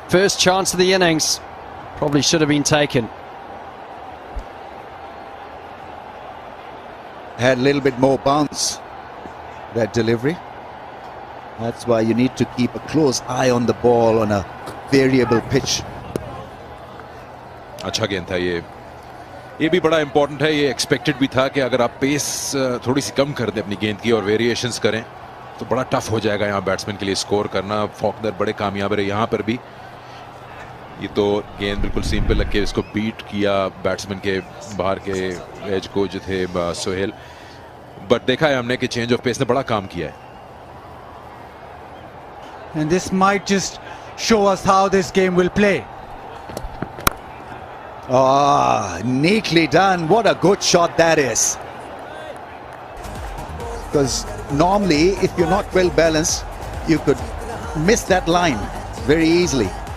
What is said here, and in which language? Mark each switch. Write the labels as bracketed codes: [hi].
[en] First chance of the innings. Probably should have been taken. Had a little bit more bounce, that delivery. That's why you need to keep a close eye on the ball on a variable pitch. [hi] अच्छा गेंद था ये भी बड़ा important है. ये expected भी था कि अगर आप पेस थोड़ी सी कम कर दें अपनी गेंद की और वेरिएशंस करें तो बड़ा टफ हो जाएगा यहाँ बैट्समैन के लिए स्कोर करना. फॉकनर बड़े कामयाब रहे यहाँ पर भी. ये तो गेंद बिल्कुल सीम पे लग के इसको बीट किया बैट्समैन के बाहर के एज को जो थे सोहेल. बट देखा है हमने कि चेंज ऑफ पेस ने बड़ा काम किया है. [en] And this might just show us how this game will play. Ah, neatly done. What a good shot that is. Because normally, if you're not well balanced, you could miss that line very easily.